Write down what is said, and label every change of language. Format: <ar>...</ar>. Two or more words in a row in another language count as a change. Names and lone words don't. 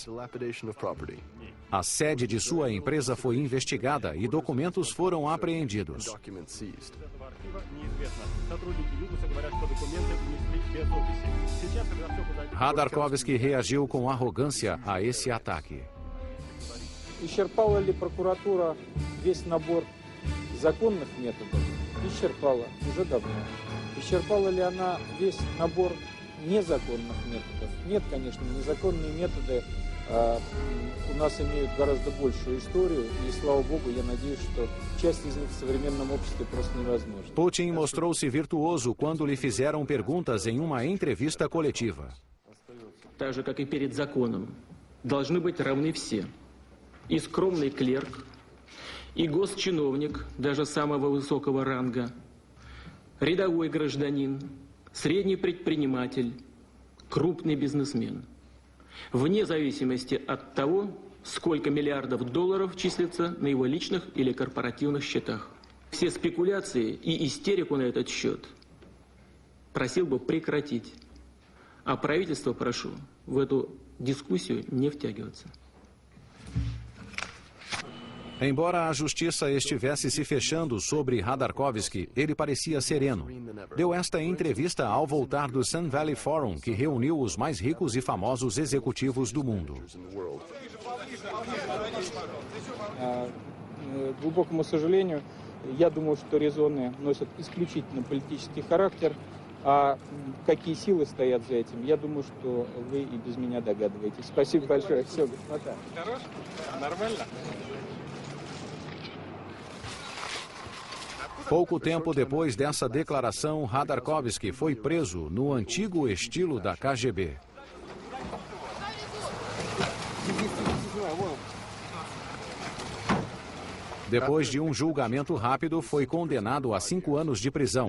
<pt>A sede de sua empresa foi investigada e documentos foram apreendidos. Khodorkovsky reagiu com arrogância a esse ataque.</pt> <ru>Исчерпала ли прокуратура весь набор законных методов? Исчерпала уже давно. Исчерпала ли она весь набор незаконных методов? Нет, конечно, незаконные методы у нас имеют гораздо большую историю, и, слава богу, я надеюсь, что часть из них в современном обществе просто невозможна.</ru> <pt>Putin mostrou-se virtuoso quando lhe fizeram perguntas em uma entrevista coletiva.</pt> <ru>Так же, как и перед законом, должны быть равны все. И скромный клерк, и госчиновник, даже самого высокого ранга, рядовой гражданин, средний предприниматель, крупный бизнесмен. Вне зависимости от того, сколько миллиардов долларов числится на его личных или корпоративных счетах. Все спекуляции и истерику на этот счет просил бы прекратить. А правительство прошу в эту дискуссию не втягиваться.</ru> <pt>Embora a justiça estivesse se fechando sobre Khodorkovsky, ele parecia sereno. Deu esta entrevista ao voltar do Sun Valley Forum, que reuniu os mais ricos e famosos executivos do mundo.</pt> <ru>К глубокому сожалению, я думаю, что резоны носят исключительно политический характер, а какие силы стоят за этим, я думаю, что вы и без меня догадываетесь. Спасибо большое. Все, господа. Хорош? Нормально?</ru> <pt>Pouco tempo depois dessa declaração, Khodorkovsky foi preso no antigo estilo da KGB. Depois de um julgamento rápido, foi condenado a 5 anos de prisão.</pt>